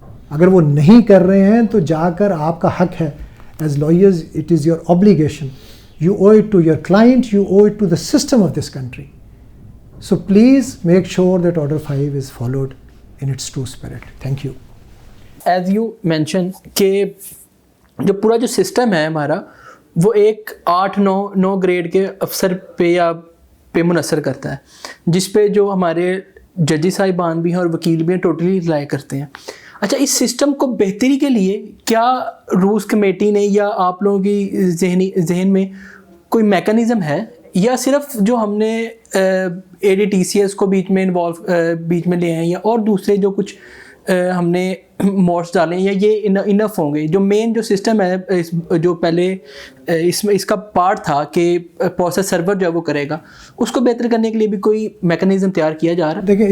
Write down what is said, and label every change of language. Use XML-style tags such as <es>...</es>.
<ur>اگر وہ نہیں کر رہے ہیں تو جا کر آپ کا حق ہے.</ur> <en>As lawyers, it is your obligation. You owe it to your client, you owe it to the system of this country. So please make sure that Order 5 is followed in its true spirit. Thank you. As you mentioned</en> <ur>کہ جو پورا جو system ہے ہمارا وہ ایک 8-9 grade کے افسر پہ منحصر کرتا ہے, جس پہ جو ہمارے ججی صاحبان بھی ہیں اور وکیل بھی ہیں ٹوٹلی رائے کرتے ہیں. اچھا, اس سسٹم کو بہتری کے لیے کیا روز کمیٹی نے یا آپ لوگوں کی ذہن میں کوئی میکانزم ہے, یا صرف جو ہم نے ADTCS کو بیچ میں لے ہیں, یا اور دوسرے جو کچھ ہم نے موڈس ڈالیں, یا یہ انف ہوں گے؟ جو مین جو سسٹم ہے جو پہلے اس کا پارٹ تھا کہ پروسیس سرور جو ہے وہ کرے گا, اس کو بہتر کرنے کے لیے بھی کوئی میکانزم تیار کیا جا رہا ہے؟</ur>